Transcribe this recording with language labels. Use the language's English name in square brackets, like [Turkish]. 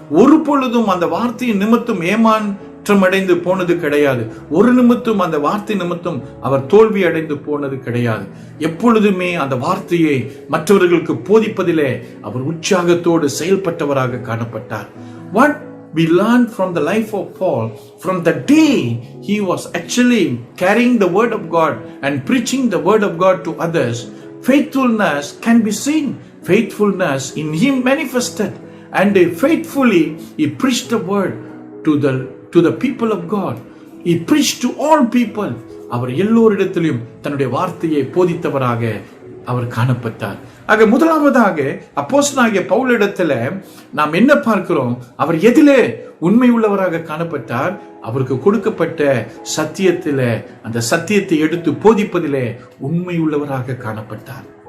[Tamil] ஒரு பொழுதும் அந்த வார்த்தையின் நிமித்தம் ஏமாற்றமடைந்து போனது கிடையாது. ஒரு நிமித்தம் அந்த வார்த்தை நிமித்தம் அவர் தோல்வி அடைந்து போனது கிடையாது. எப்பொழுதுமே அந்த வார்த்தையை மற்றவர்களுக்கு போதிப்பதிலே அவர் உற்சாகத்தோடு செயல்பட்டவராக காணப்பட்டார். [English] What we learn from the life of Paul, from the day he was actually carrying the word of God and preaching the word of God to others, faithfulness can be seen. Faithfulness in him manifested, and faithfully he preached the word to the people of God. He preached to all people. [Tamil] அவர் எல்லோரிடத்திலும் தன்னுடைய வார்த்தையை போதித்தவராக அவர் காணப்பட்டார். ஆக முதலாவதாக அப்போஸ்தலனாகிய பவுலிடத்துல நாம் என்ன பார்க்கிறோம்? அவர் எதிலே உண்மை உள்ளவராக காணப்பட்டார்? அவருக்கு கொடுக்கப்பட்ட சத்தியத்தில, அந்த சத்தியத்தை எடுத்து போதிப்பதிலே உண்மை உள்ளவராக காணப்பட்டார்.